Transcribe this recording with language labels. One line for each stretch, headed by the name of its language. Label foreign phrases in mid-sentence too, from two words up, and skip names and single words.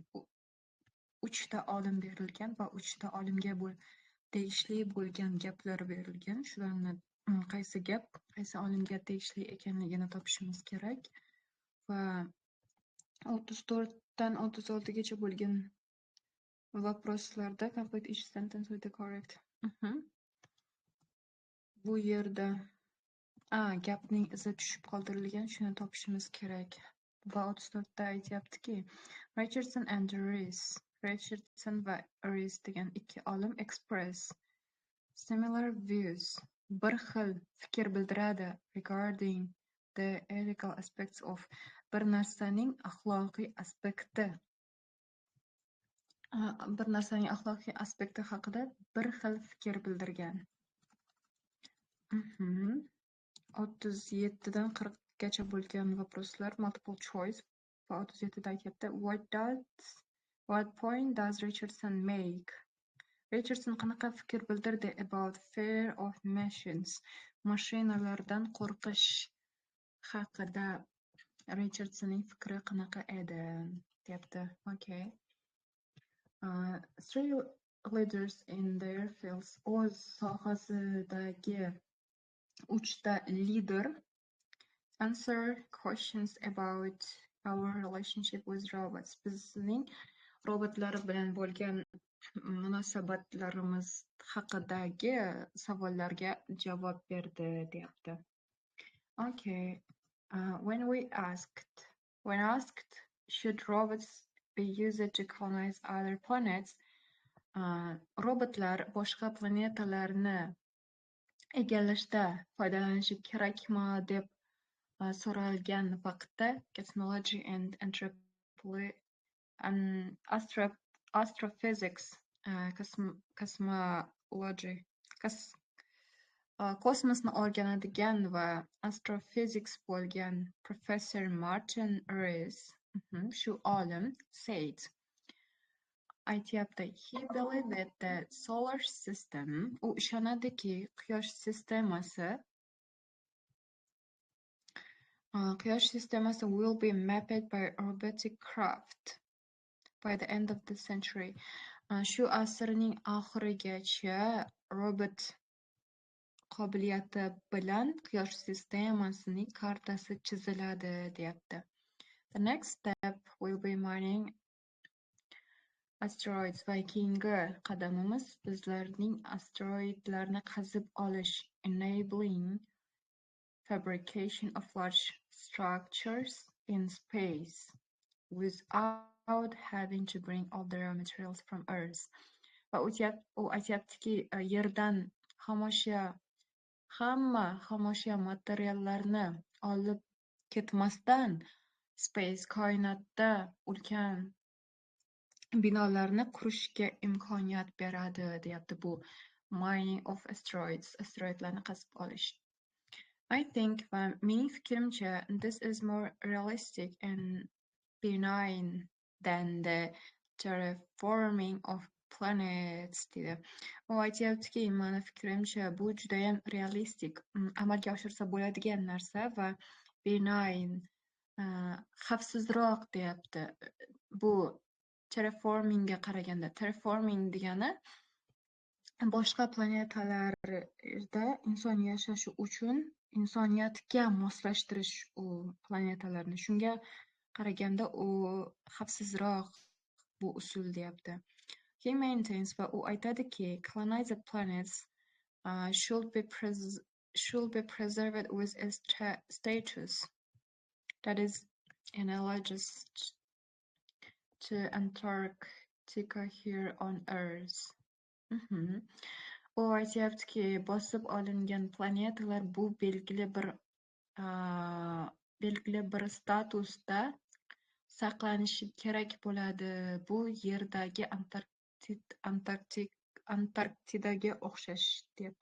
Uzbek: Uchta olim berilgan va uchta olimga tegishli bo'lgan gaplar berilgan. Shularni qaysi gap, qaysi olimga tegishli ekanligini topishimiz kerak. Va 34 dan 36 gacha bo'lgan vопросlarda
English: complete each sentence with the correct.
Uzbek: Bu yerda gapning izi tushib qoldirilgan, shuni topishimiz kerak. Va 34 da aytyaptiki, Richardson va Rees degan ikki olim
English: express similar views,
Uzbek: bir xil fikr bildiradi
English: regarding the ethical aspects of
Uzbek: bir narsaning axloqiy aspekti haqida bir xil fikr bildirgan. 37 dan 40 gacha bo'lgan vопросlar
English: multiple choice
Uzbek: va 37 da aytyapti,
English: what point does Richardson make?
Uzbek: Richardson qanaqa fikr bildirdi
English: about fear of machines?
Uzbek: Mashinalardan qo'rqish haqida Richardsonning fikri qanaqa edi? Deyapti. Okay.
English: Three leaders in their fields.
Uzbek: O'z sohasidagi uchta lider
English: answer questions about our relationship with robots.
Uzbek: Bizning robotlar bilan bo'lgan munosabatlarimiz haqidagi savollarga javob berdi, deyapti.
English: Okay. When asked should robots be used to colonize other planets,
Uzbek: robotlar boshqa planetalarni egallashda foydalanishi kerakmi deb so'ralgan vaqtda
English: cosmology and astrophysics,
Uzbek: kosmosni o'rganadigan va astrophysics bo'lgan professor Martin Rees, shu olim, said, aytyapti,
English: he believed that the solar system,
Uzbek: u ishonadiki quyosh sistemasi
English: will be mapped by robotic craft by the end of the century.
Uzbek: Shu asrning oxirigacha robot qobiliyati bilan quyosh sistemasining kartasi chiziladi, deyapti.
English: The next step will be mining asteroids
Uzbek: va keyingi qadamimiz bizlarning asteroidlarni qazib olish,
English: enabling fabrication of large structures in space without having to bring all the raw materials from Earth.
Uzbek: Va u aytyaptiki, yerdan hamma xomashyo materiallarni olib ketmasdan space, koinotda ulkan binolarni qurishga imkoniyat beradi, deyapti. Bu
English: mining of asteroids,
Uzbek: asteroidlarni qazib olish.
English: I think,
Uzbek: va mening fikrimcha,
English: this is more realistic and benign than the terraforming of planets,
Uzbek: dedi. U aytyaptiki, meni fikrimcha, bu judayam realistik, amalga oshirsa bo'ladigan narsa va benign, xavfsizroq, deyapti. Bu terraformingga qaraganda. Terraforming degani boshqa planetalarda inson yashashi uchun insoniyatga moslashtirish u planetalarni. Shunga qaraganda u xavfsizroq bu usul, deyapti.
English: He maintains,
Uzbek: va u aytadiki,
English: colonized planets should be preserved with a status that is analogous to Antarctica here on Earth.
Uzbek: U aytyaptiki, bosib olingan planetalar bu belgili bir belgili bir statusda saqlanishi kerak bo'ladi. Bu Yerdagi Antarktidaga o'xshash deyapti.